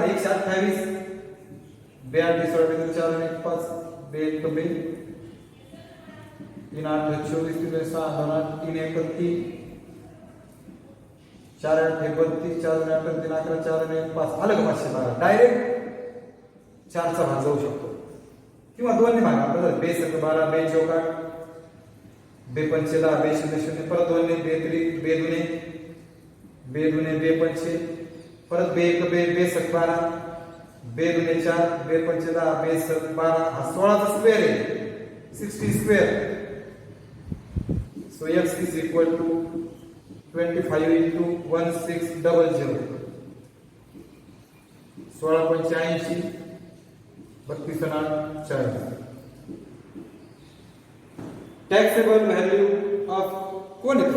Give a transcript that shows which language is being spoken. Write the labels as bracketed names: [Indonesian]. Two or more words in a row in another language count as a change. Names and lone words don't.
[Marathi] 128 42 4 4 5 2 1 2 3 8 24 3 6 2 8 3 1 3 4 8 32 4 8 3 11 4 1 5 आलं का 512. डायरेक्ट 4 चा भाग जाऊ शकतो. किंवा 2 ने भागा. आपल्याला बे 12 बे 14 बे 15 बे 0 परत 2 ने बे 3 बे 2 बे 2 बे 5 परत बे 1 बे 12 बे 2 4 बे 15 बे 12 हा 16 चा स्क्वेअर आहे. 60 स्क्वेअर. [English] सो x is equal to 25 into 1600 16.85 32.40. taxable value of [Marathi] कोण येतो?